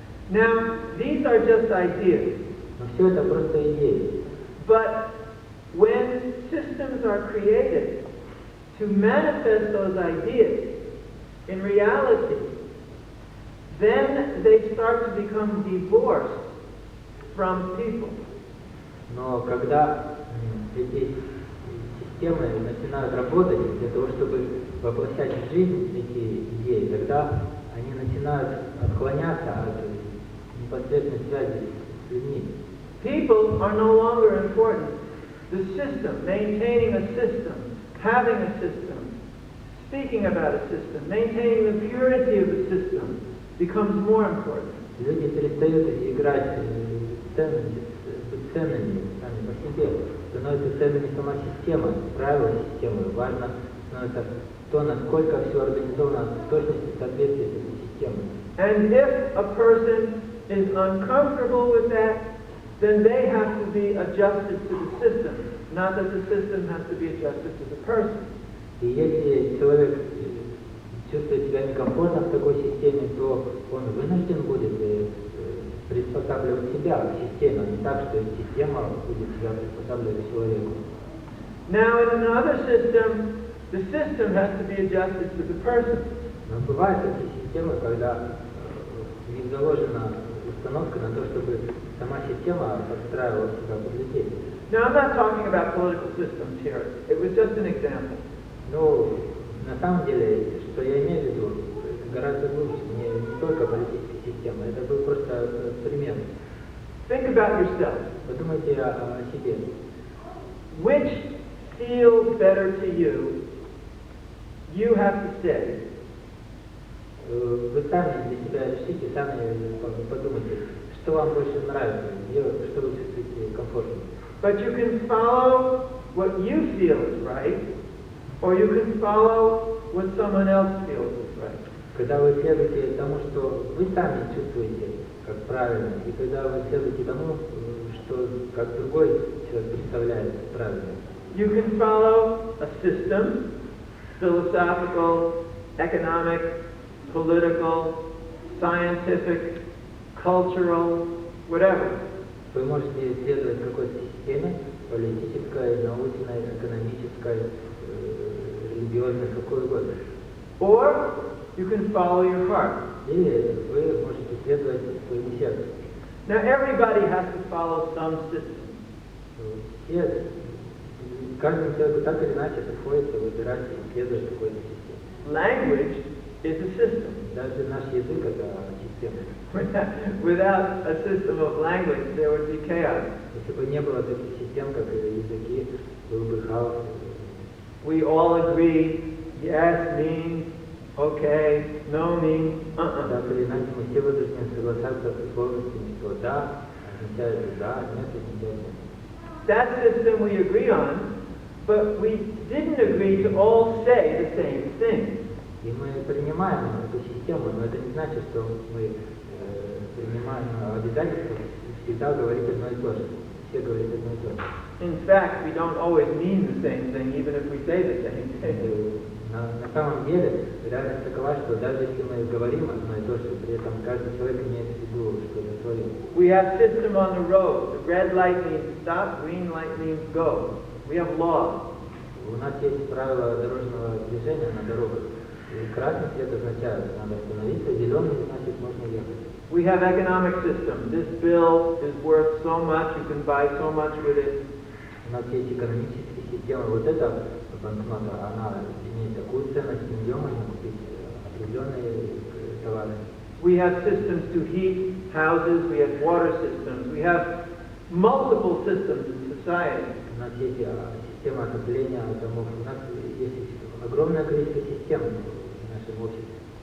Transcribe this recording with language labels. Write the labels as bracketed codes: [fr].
[en] Now, these are just ideas. [ru] Но все это просто идеи. [en] But when systems are created to manifest those ideas in reality, then they start to become divorced from people. [ru] Но когда эти системы начинают работать для того, чтобы воплощать в жизнь эти идеи, тогда они начинают отклоняться от непосредственной связи с людьми. [en] People are no longer important. The system, maintaining a system, having a system, speaking about a system, maintaining the purity of the system becomes more important. [ru] Люди перестают играть быть ценными сами по себе, становится ценными сама система, правила системы. Важно становится то, насколько все организовано в точности в соответствии с этой системой. [en] And if a person is uncomfortable with that, then they have to be adjusted to the system, not that the system has to be adjusted to the person. [ru] И если человек чувствует себя некомфортно в такой системе, то он вынужден будет приспосабливать себя к системе, а не так, что система будет себя приспосабливать человеку. [en] Now, in another system, the system has to be adjusted to the person. [ru] Но бывают такие системы, когда в них заложена установка на то, чтобы сама система подстраивала себя под людей. [en] Now, I'm not talking about political systems here. It was just an example. [ru] Ну, на самом деле, что я имею в виду, гораздо глубже, не только политическая система, это был просто пример. [en] Think about yourself. [ru] Подумайте о себе. [en] Which feels better to you, you have to say. [ru] Вы сами для себя решите, сами подумайте, что вам больше нравится, что вы чувствуете комфортно. [en] But you can follow what you feel is right, or you can follow what someone else feels is right. [ru] Когда вы следуете тому, что вы сами чувствуете как правильно, и когда вы следуете тому, что как другой человек представляет правильно. [en] You can follow a system, philosophical, economic, political, scientific, cultural, whatever. [ru] Вы можете следовать какой-то системе, политической, научной, экономической, религиозной, какой угодно. [en] Or you can follow your heart. [ru] Или вы можете следовать своему сердцу. [en] Now everybody has to follow some system. [ru] Все, каждому человеку так или иначе приходится выбирать и следовать какой-то системе. [en] Language is a system. [ru] Даже наш язык это система. [en] Without a system of language, there would be chaos. [ru] Если бы не было таких систем, как языки, был бы хаос. [en] We all agree, yes means okay, no means [ru] Так или иначе, мы все вынуждены соглашаться с условностями, что да означает да, нет означает нет. [en] That system we agree on, but we didn't agree to all say the same thing. [ru] И мы принимаем эту систему, но это не значит, что мы принимаем обязательство всегда говорить одно и то же. Все говорят одно и то же. [en] In fact, we don't always mean the same thing, even if we say the same thing. [ru] На самом деле реальность такова, что даже если мы говорим одно и то же, при этом каждый человек имеет в виду что-то свое. [en] We have system on the road. The red light means stop, green light means go. We have laws. [ru] У нас есть правила дорожного движения на дорогах. И красный свет означает, надо остановиться, зеленый значит можно ехать. [en] We have economic system. This bill is worth so much, you can buy so much with it. [ru] У нас есть экономические системы. Вот эта банкнота, она имеет такую ценность, ее можно купить определенные товары. [en] We have systems to heat houses, we have water systems, we have multiple systems in society. [ru] У нас есть система отопления домов, у нас есть огромное количество систем в нашем обществе.